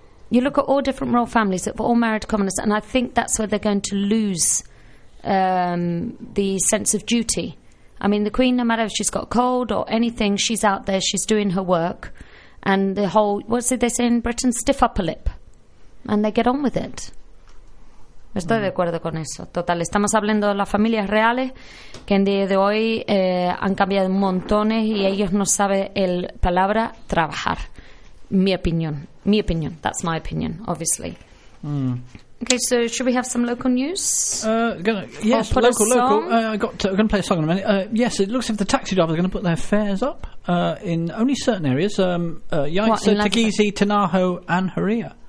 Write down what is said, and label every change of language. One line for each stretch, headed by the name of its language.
English: you look at all different royal families that were all married to commoners, and I think that's where they're going to lose the sense of duty. I mean, the Queen, no matter if she's got cold or anything, she's out there, she's doing her work, and the whole, what's it they say in Britain, stiff upper lip, and they get on with it.
Spanish: Estoy de acuerdo con eso. Total, estamos hablando de las familias reales que en día de hoy han cambiado montones y ellos no saben el palabra trabajar. Mi opinión,
English: that's my opinion, obviously. Mm. Okay, so should we have some local news? I'm going to play a song in a minute. Yes, it looks like the taxi drivers are going to put their fares up in only certain areas. Yaitse, Tegizi, Tanaho and Haria.